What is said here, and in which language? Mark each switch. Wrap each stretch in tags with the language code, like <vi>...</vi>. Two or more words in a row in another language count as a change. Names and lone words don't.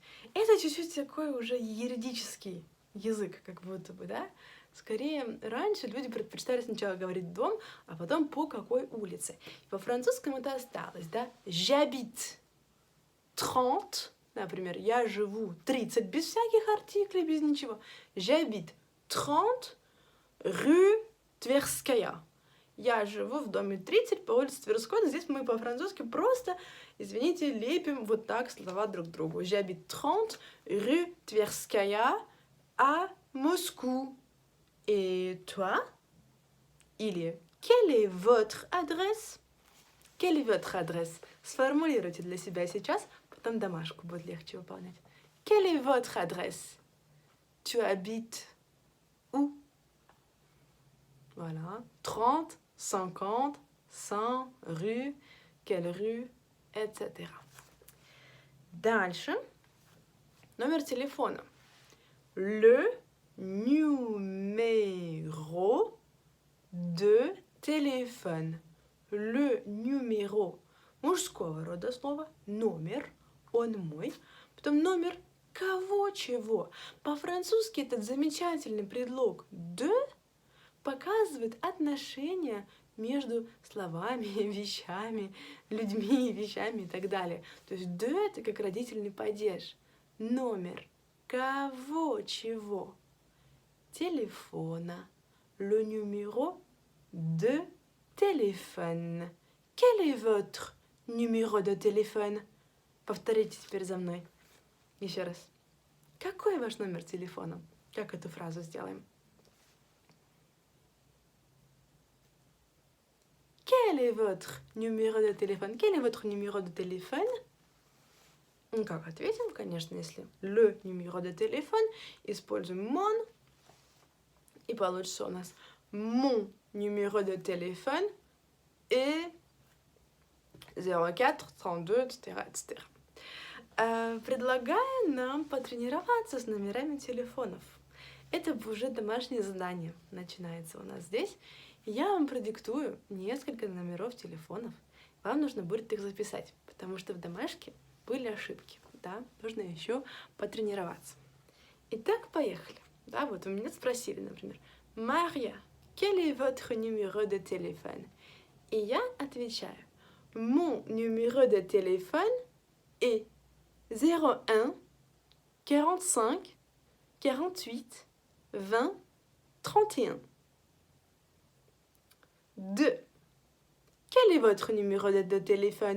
<ru>Это чуть-чуть такой уже юридический язык, как будто бы, да? Скорее, раньше люди предпочитали сначала говорить дом, а потом по какой улице. И по-французскому это осталось, да?</ru> <fr>J'habite 30,</fr> <ru>например, я живу 30, без всяких артиклей, без ничего.</ru> <fr>J'habite 30 rue Tverskaya.</fr> <ru>Я живу в доме 30 по улице Тверской, но здесь мы по-французски просто, извините, лепим вот так слова друг к другу.</ru> <fr>J'habite 30 rue Tverskaya à Moscou. Et toi? Или quelle est votre adresse? Quelle est votre adresse?</fr> <ru>Сформулируйте для себя сейчас, потом домашку будет легче выполнять.</ru> <fr>quelle est votre adresse? Tu habites où? Voilà. 30, 50, 100, rue, quelle rue, etc.</fr> <ru>Дальше. Номер телефона.</ru> <fr>Le numéro de téléphone. Le numéro</fr> <ru>мужского рода слова, номер, он мой. Потом номер кого, чего. По-французски этот замечательный предлог de показывает отношения между словами, вещами, людьми, вещами и так далее. То есть de это как родительный падеж. Номер кого, чего. Телефона.</ru> <fr>Le numéro de téléphone. Quel est votre numéro de téléphone?</fr> <ru>Повторите теперь за мной. Еще раз. Какой ваш номер телефона? Как эту фразу сделаем?</ru> <fr>Quel est votre numéro de téléphone? Quel est votre numéro de téléphone?</fr> <ru>Ну, как ответим? Конечно, если</ru> <fr>le numéro de téléphone, используем mon,</fr> <ru>и получится у нас</ru> <fr>mon numéro de téléphone et 04, 32, etc., etc.</fr> <ru>Предлагаю нам потренироваться с номерами телефонов. Это уже домашнее задание начинается у нас здесь. Я вам продиктую несколько номеров телефонов. Вам нужно будет их записать, потому что в домашке были ошибки. Да? Нужно еще потренироваться. Итак, поехали. Да, вот у меня спросили, например, Мария,</ru> <fr>quel est votre numéro de téléphone?</fr> <ru>И я отвечаю,</ru> <fr>mon numéro de téléphone est 01 45 48 20 31. 2. Quel est votre numéro de téléphone?</fr>